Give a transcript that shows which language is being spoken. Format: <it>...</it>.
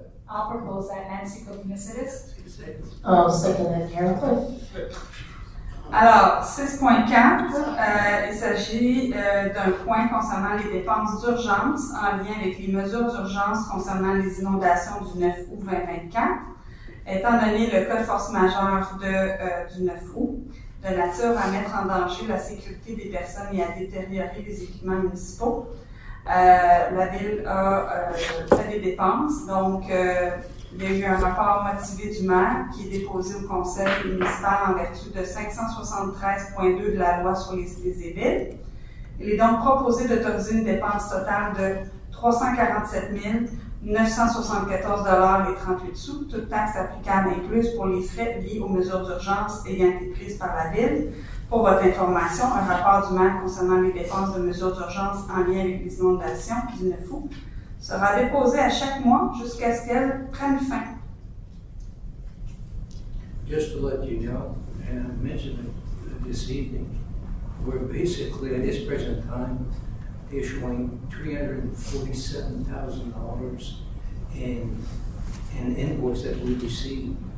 <en>I'll propose that, Nancy Cognicitis. Second. I'll second that, Karen Cliff.</en> <fr>Alors, 6.4, il s'agit d'un point concernant les dépenses d'urgence en lien avec les mesures d'urgence concernant les inondations du 9 août 2024. Étant donné le cas de force majeure du 9 août, de nature à mettre en danger la sécurité des personnes et à détériorer les équipements municipaux, la Ville a fait des dépenses. Donc, il y a eu un rapport motivé du maire qui est déposé au conseil municipal en vertu de 573.2 de la loi sur les cités et villes. Il est donc proposé d'autoriser une dépense totale de 347 974,38 $, toutes taxes applicables incluses pour les frais liés aux mesures d'urgence ayant été prises par la Ville. Pour votre information, un rapport du maire concernant les dépenses de mesures d'urgence en lien avec les inondations du 9 août sera déposé à chaque mois jusqu'à ce qu'elle prenne fin.</fr> <en>Just to let you know, and I mentioned it this evening, we're basically at this present time issuing $347,000 in invoice that we received.</en>